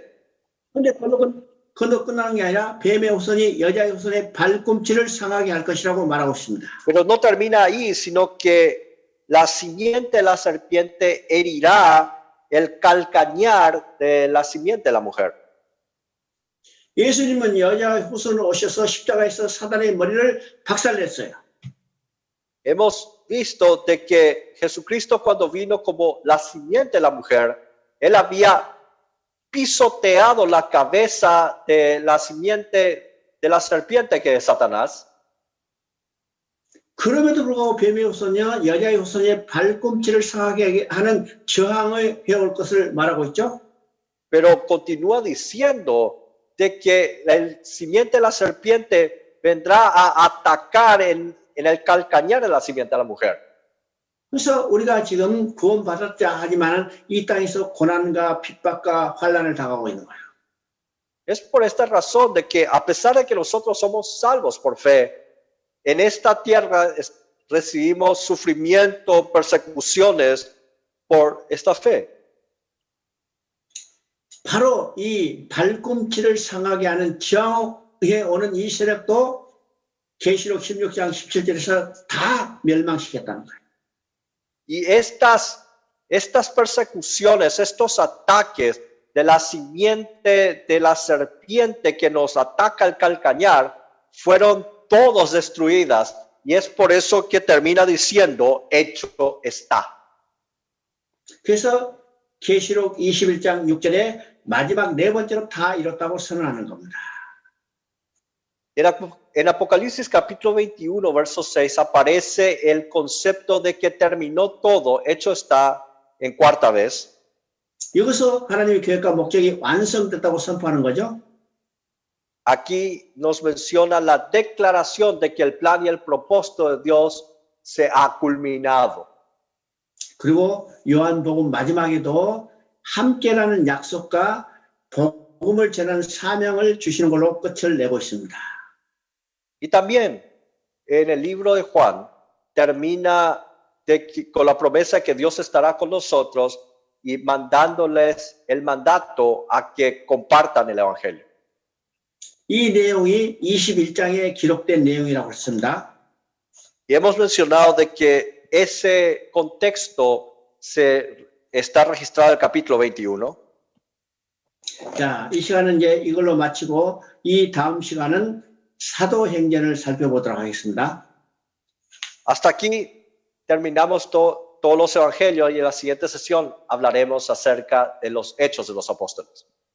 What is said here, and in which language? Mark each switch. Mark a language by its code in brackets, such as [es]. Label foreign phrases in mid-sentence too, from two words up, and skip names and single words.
[ko] 근데 그걸로 끝나는 게 아니라 뱀의 후손이 여자의 후손의 발꿈치를 상하게 할 것이라고 말하고 있습니다. [es] Pero no termina ahí, sino que la simiente de la serpiente herirá el calcañar de la simiente de la mujer. [ko] 예수님은 여자의 후손으로 오셔서 십자가에서 사단의 머리를 박살냈어요. [es] Hemos visto de que Jesucristo cuando vino como la simiente de la mujer, Él había pisoteado la cabeza de la simiente de la serpiente que es Satanás. [ko] 그럼에도 불구하고 뱀의 후손이요 여자의 후손의 발꿈치를 상하게 하는 저항을 해올 것을 말하고 있죠. [es] Pero continúa diciendo de que el simiente de la serpiente vendrá a atacar en el calcañar de la simiente de la mujer. [ko] 그래서 우리가 지금 구원받았자 하지만 이 땅에서 고난과 핍박과 환난을 당하고 있는 거예요. [es] Es por esta razón de que a pesar de que nosotros somos salvos por fe, en esta tierra recibimos sufrimiento, persecuciones por esta fe. [ko] 바로 이 발꿈치를 상하게 하는 저항에 오는 이 세력도 계시록 16장 17절에서 다 멸망시켰다는 거예요. [es] Y estas persecuciones, estos ataques de la simiente de la serpiente que nos ataca el calcañar, fueron todos destruidas. Y es por eso que termina diciendo, hecho está. [ko] 그래서 계시록 21장 6절에 마지막 네 번째로 다 이뤘다고 선언하는 겁니다. [es] En Apocalipsis capítulo 21, verso 6, aparece el concepto de que terminó todo, hecho está en cuarta vez. [ko] 여기서 하나님의 계획과 목적이 완성됐다고 선포하는 거죠. [es] Aquí nos menciona la declaración de que el plan y el propósito de Dios se ha culminado. [ko] 그리고 요한복음 마지막에도 함께라는 약속과 복음을 전하는 사명을 주시는 걸로 끝을 내고 있습니다. [es] Y también en el libro de Juan termina con la promesa que Dios estará con nosotros y mandándoles el mandato a que compartan el evangelio. [ko] 이 내용이 21장에 기록된 내용이라고 했습니다. [es] Y hemos mencionado de que ese contexto está registrado en el capítulo 21. [ko] 자, 이 시간은 이제 이걸로 마치고 이 다음 시간은 사도행전을 살펴보도록 하겠습니다. [es] Hasta aquí terminamos todos los evangelios y en la siguiente sesión hablaremos acerca de los hechos de los apóstoles.